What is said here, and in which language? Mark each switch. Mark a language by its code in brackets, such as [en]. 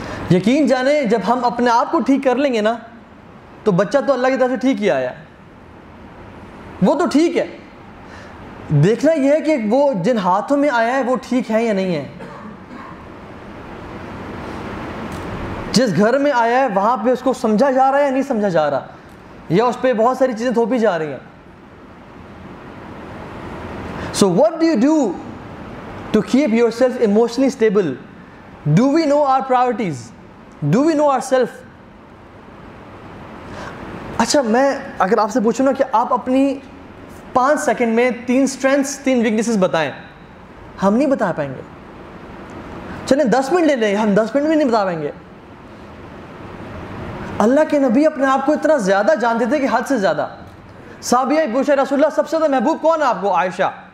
[ur] یقین جانیں جب ہم اپنے آپ کو ٹھیک کر لیں گے نا تو بچہ تو اللہ کی طرف سے ٹھیک ہی آیا, وہ تو ٹھیک ہے. دیکھنا یہ ہے کہ وہ جن ہاتھوں میں آیا ہے وہ ٹھیک ہے یا نہیں ہے. جس گھر میں آیا ہے وہاں پہ اس کو سمجھا جا رہا ہے یا نہیں سمجھا جا رہا, یا اس پہ بہت ساری چیزیں تھوپی جا رہی ہیں. [en] So what do you do to keep yourself emotionally stable? Do we know our priorities? Do we know ourselves? [ur] اچھا میں اگر آپ سے پوچھوں نا کہ آپ اپنی 5 سیکنڈ میں 3 اسٹرینتھس 3 ویکنیسز بتائیں, ہم نہیں بتا پائیں گے. چلیں 10 منٹ لے لیں, ہم 10 منٹ بھی نہیں بتا پائیں گے. اللہ کے نبی اپنے آپ کو اتنا زیادہ جانتے تھے کہ حد سے زیادہ. صحابیہ پوچھا رسول اللہ سب سے زیادہ محبوب کون ہے آپ کو؟ عائشہ.